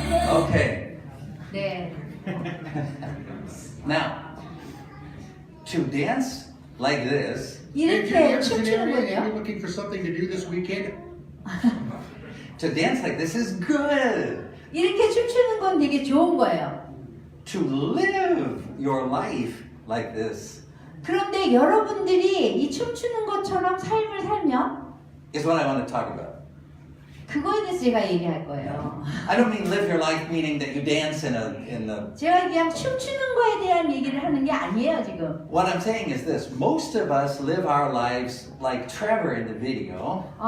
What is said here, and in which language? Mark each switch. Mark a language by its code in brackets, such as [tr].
[en] Okay. [ko] 네. [en] Now, to dance like this, [ko] 이렇게 [en] Are [ko] 춤추는군요. [en] you looking for something to do this weekend? to dance like this is good. [ko] 이렇게 춤추는 건 되게 좋은 거예요. [en] To live your life like this [ko] 그런데 여러분들이 이 춤추는 것처럼 삶을 살면 [en] is what I want to talk about. [ko] 그거에 대해서 제가 얘기할 거예요. [en] I don't mean live your life meaning that you dance in the [ko] 제가 그냥 춤추는 거에 대한 얘기를 하는 게 아니에요, 지금. [en] What I'm saying is this. Most of us live our lives like Trevor in the video.